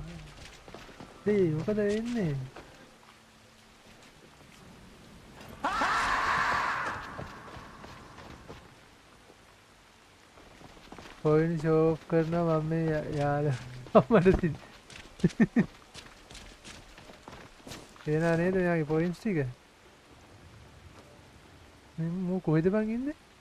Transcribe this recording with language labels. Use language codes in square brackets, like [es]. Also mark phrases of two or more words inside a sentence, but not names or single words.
[si] Deh, මොකද වෙන්නේ? [en] Point show off [si] කරනවා මම මේ යාළුවා අම්මට එනා නේද මෙයාගේ points ටික? මම කොහෙද බං ඉන්නේ?